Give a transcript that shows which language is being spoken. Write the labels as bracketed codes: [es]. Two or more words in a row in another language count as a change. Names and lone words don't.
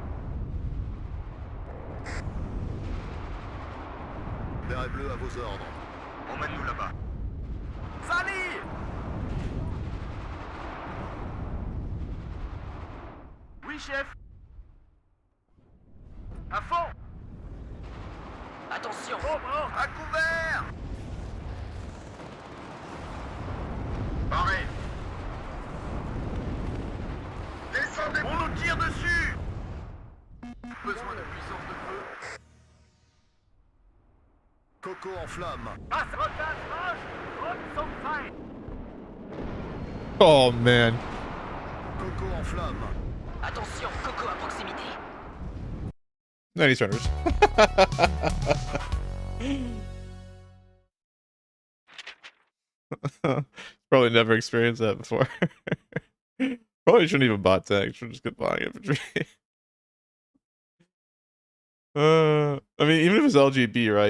[fr] Vert et bleu à vos ordres. Emmène-nous là-bas. Sally! Oui, chef. À fond! Attention. Ober! À couvert! Pareil. Descendez! On nous tire dessus! Besoin de puissance de feu. Coco en flamme. [de] Was? Rückwärts, Marsch! Und zum Feind! [en] Oh man. [fr] Coco en flamme. Attention, Coco à proximité. [en] 90 runners. Probably never experienced that before. Probably shouldn't even bought tanks. Should just get buying infantry. I mean, even if it's LGB, right?